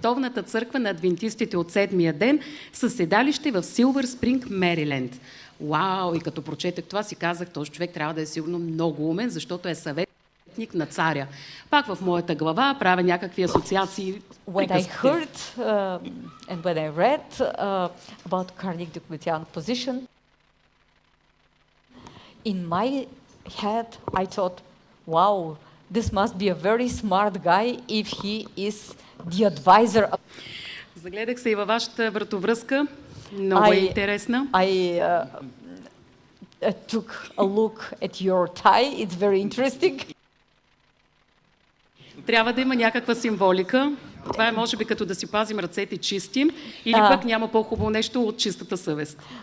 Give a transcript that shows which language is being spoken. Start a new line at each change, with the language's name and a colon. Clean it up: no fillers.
Bulgarian: Световната църква на адвентистите от Седмия ден със седалище в Силвър Спринг, Мериленд. Вау! И като прочетах това си казах, този човек трябва да е сигурно много умен, защото е съветник на царя. Пак в моята глава правя някакви асоциации.
English: When I heard and when I read about Карник Дукмециан position, in my head I thought, wow, this must be a very smart guy if he is the advisor.
Bulgarian: Загледах се и във вашата вратовръзка. Много е интересна.
English: I took a look at your tie. It's very interesting.
Bulgarian: Трябва да има някаква символика. Това е може би като да си пазим ръцете чисти, или пък няма по-хубаво нещо от чистата съвест.